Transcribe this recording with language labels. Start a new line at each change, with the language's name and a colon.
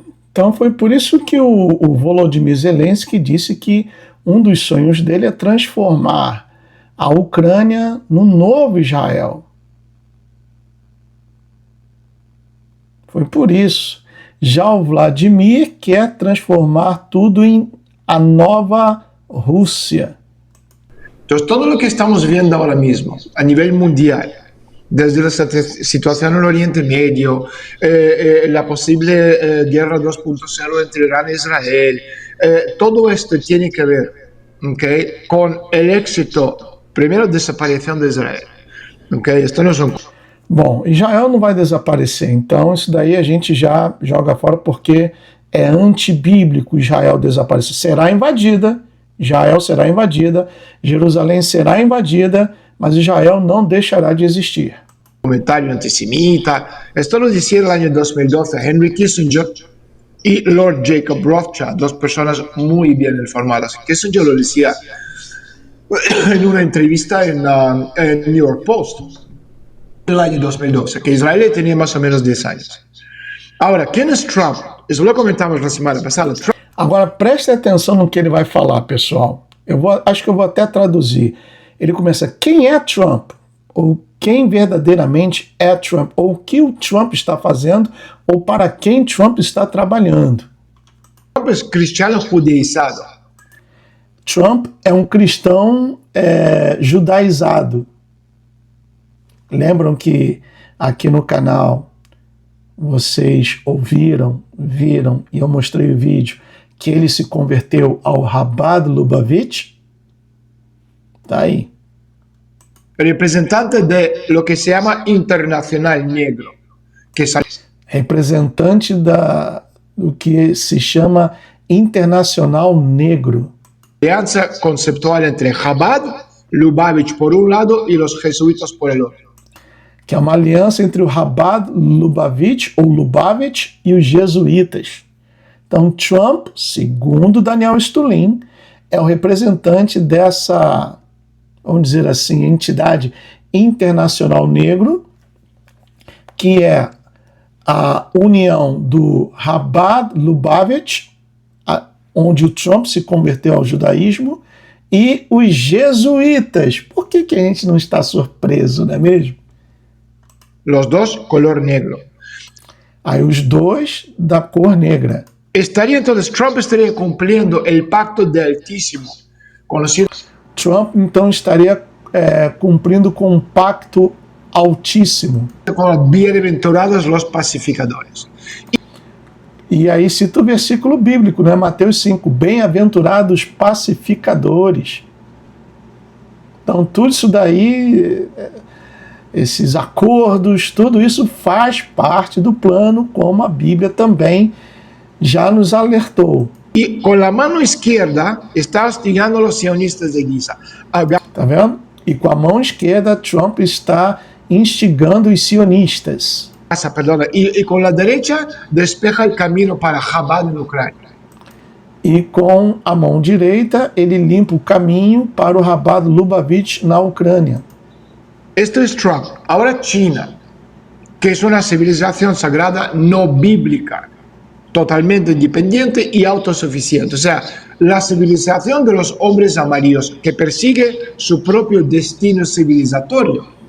Portuguese: Então foi por isso que o Volodymyr Zelensky disse que dos sonhos dele é transformar a Ucrânia no novo Israel. Foi por isso. Já o Vladimir quer transformar tudo em a nova Rusia.
Spanish: Entonces, todo lo que estamos viendo ahora mismo a nivel mundial, desde la situación en el Oriente Medio, la posible guerra 2.0 entre Irán e Israel, todo esto tiene que ver, ¿okay?, con el éxito, primero, desaparición de Israel. ¿Okay? Esto no son...
Portuguese: Bom, Israel não vai desaparecer, então isso daí a gente já joga fora porque é antibíblico Israel desaparecer. Será invadida, Israel será invadida, Jerusalém será invadida, mas Israel não deixará de existir.
Spanish: Comentario antisemita. Esto lo decía en el año 2012 Henry Kissinger y Lord Jacob Rothschild, dos personas muy bien informadas. Kissinger lo decía en una entrevista en New York Post en el año 2012, que Israel tenía más o menos 10 años. Ahora, ¿quién es Trump? Eso lo comentamos la semana pasada.
Portuguese: Agora, preste atenção no que ele vai falar, pessoal. Acho que eu vou até traduzir. Ele começa, quem é Trump? Ou quem verdadeiramente é Trump? Ou o que o Trump está fazendo? Ou para quem Trump está trabalhando? Trump é cristiano judaizado. Trump é um cristão judaizado. Lembram que aqui no canal vocês ouviram, viram, e eu mostrei o vídeo, que ele se converteu ao Chabad Lubavitch? Tá aí.
Spanish: Representante de lo que se llama Internacional Negro.
Portuguese: Que representante do que se chama Internacional Negro.
Spanish: Alianza conceptual entre Chabad, Lubavitch por un lado y los jesuitas por el otro.
Portuguese: Que é uma aliança entre o Chabad Lubavitch, ou Lubavitch, e os jesuítas. Então, Trump, segundo Daniel Stulin, é o representante dessa, vamos dizer assim, entidade internacional negro, que é a união do Chabad Lubavitch, onde o Trump se converteu ao judaísmo, e os jesuítas. Por que a gente não está surpreso, não é mesmo?
Spanish: Los dos color negro.
Portuguese: Aí os dois da cor negra.
Spanish: Trump estaría cumpliendo el pacto del Altísimo, conocido.
Portuguese: Trump então estaria cumprindo com um pacto altíssimo.
Spanish: Como bienaventurados los pacificadores.
Portuguese: E aí cita o versículo bíblico, né? Mateus 5, bem-aventurados pacificadores. Então tudo isso daí, esses acordos, tudo isso faz parte do plano, como a Bíblia também já nos alertou. E com a mão esquerda está hostigando os sionistas de Giza. Tá vendo? E com a mão esquerda, Trump está instigando os sionistas.
Spanish: Perdona, y con la derecha despeja el camino para Chabad en Ucrania.
Portuguese: E com a mão direita, ele limpa o caminho para o Chabad Lubavitch na Ucrânia.
Spanish: Esto es Trump. Ahora China, que es una civilización sagrada no bíblica, totalmente independiente y autosuficiente. O sea, la civilización de los hombres amarillos que persigue su propio destino civilizatorio.